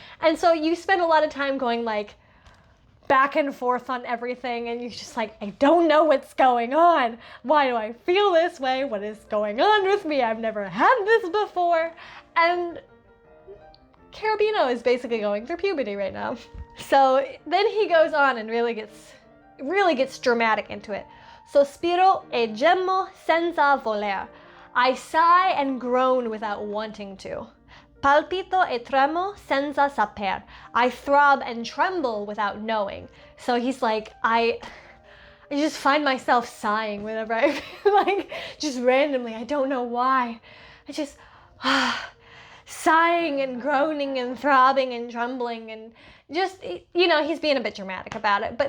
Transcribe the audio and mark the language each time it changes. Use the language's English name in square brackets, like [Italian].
[English] And so you spend a lot of time going like back and forth on everything, and you're just like, I don't know what's going on. Why do I feel this way? What is going on with me? I've never had this before. And Cherubino is basically going through puberty right now. So then he goes on and really gets dramatic into it. [Italian] Sospiro e gemmo senza voler. [English] I sigh and groan without wanting to. [Italian] Palpito e tremo senza saper. [English] I throb and tremble without knowing. So he's like, I just find myself sighing whenever I feel like, just randomly, I don't know why. I just sighing and groaning and throbbing and trembling, and just, you know, he's being a bit dramatic about it.